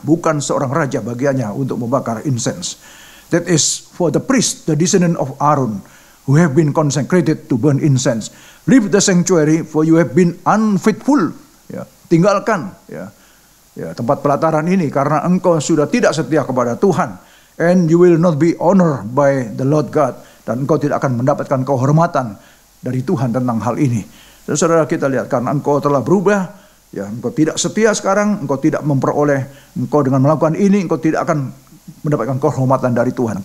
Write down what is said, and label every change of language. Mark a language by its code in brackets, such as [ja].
[id] Bukan seorang raja bagiannya untuk membakar incense. [en] That is for the priest, the descendant of Aaron, who have been consecrated to burn incense. Leave the sanctuary, for you have been unfaithful. [id] Ya. Tinggalkan, ya, tempat pelataran ini karena engkau sudah tidak setia kepada Tuhan. [en] And you will not be honored by the Lord God. [id] Dan engkau tidak akan mendapatkan kehormatan dari Tuhan tentang hal ini. Saudara, kita lihat karena engkau telah berubah, ya, engkau tidak setia sekarang, engkau tidak memperoleh, engkau dengan melakukan ini, engkau tidak akan mendapatkan kehormatan dari Tuhan.